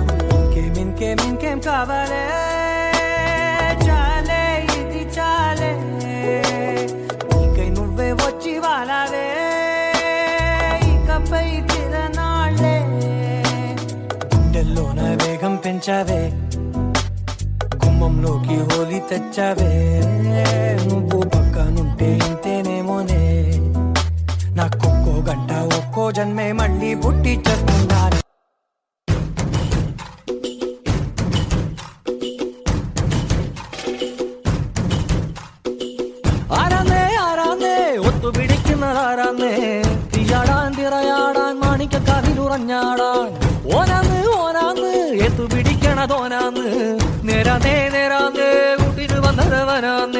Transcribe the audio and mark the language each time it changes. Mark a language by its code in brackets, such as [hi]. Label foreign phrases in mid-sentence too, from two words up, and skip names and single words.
[te] ఇంకేం కావాలే చాలే ఇది చాలే నీకై నువ్వే వచ్చి వాలావే ఇకపై తిరనాళ్ళే గుండెల్లోన వేగం పెంచావే గుమ్మంలోకి హోలీ తెచ్చావే నువ్వు పక్కనుంటే ఇంతేనేమోనే నాకొక్కో గంట ఒక్కో జన్మే మళ్ళీ పుట్టి చేస్తున్నాను [ml] ാൻ തിറയാടാൻ മാണിക്കാവിലുറഞ്ഞാടാൻ ഓനാന്ന് എത്തുപിടിക്കണതോനാന്ന് നേരാന്നേ കൂട്ടിന് വന്നവനാന്ന്